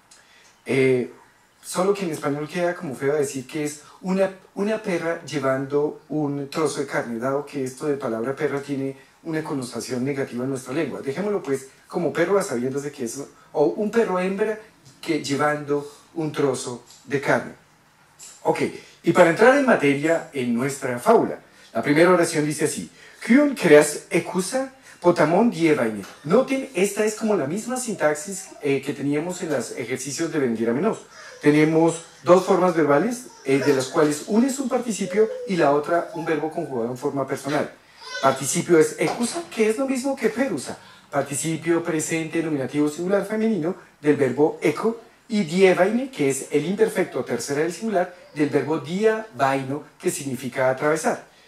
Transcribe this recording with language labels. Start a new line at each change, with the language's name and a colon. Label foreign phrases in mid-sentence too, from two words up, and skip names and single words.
Spanish: Solo que en español queda como feo decir que es una perra llevando un trozo de carne, dado que esto de palabra perra tiene una connotación negativa en nuestra lengua. Dejémoslo pues como perro a sabiendas de que es, o un perro hembra que llevando un trozo de carne. Ok, y para entrar en materia en nuestra fábula, la primera oración dice así:
Greek: κύων κρέας ἔχουσα ποταμὸν διέβαινε.
Spanish: Noten, esta es como la misma sintaxis que teníamos en los ejercicios de venir a menos. Tenemos dos formas verbales, de las cuales una es un participio y la otra un verbo conjugado en forma personal. Participio es ekusa, que es lo mismo que perusa. Participio presente nominativo singular femenino del verbo eco, y dievaine, que es el imperfecto tercera del singular del verbo
Greek: δια βαίνω,
Spanish: que significa atravesar.